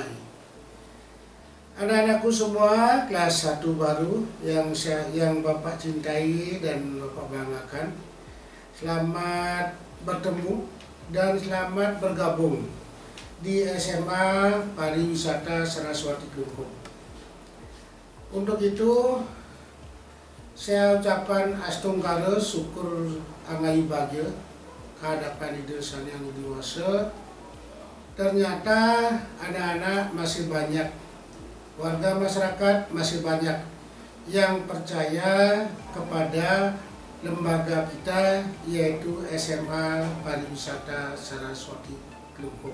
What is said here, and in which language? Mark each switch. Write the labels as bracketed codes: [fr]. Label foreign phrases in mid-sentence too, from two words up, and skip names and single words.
[id] Anak-anakku semua kelas 1 baru yang Bapak cintai dan Bapak banggakan, selamat bertemu dan selamat bergabung di SMA Pariwisata Saraswati Kelungkung. Untuk itu saya ucapkan [ban] astungkara syukur angai bagya [id] kehadapan Ida Sang Hyang Widi Wasa. Ternyata anak-anak masih banyak, warga masyarakat masih banyak yang percaya kepada lembaga kita, yaitu SMA Pariwisata Saraswati Kelungkung.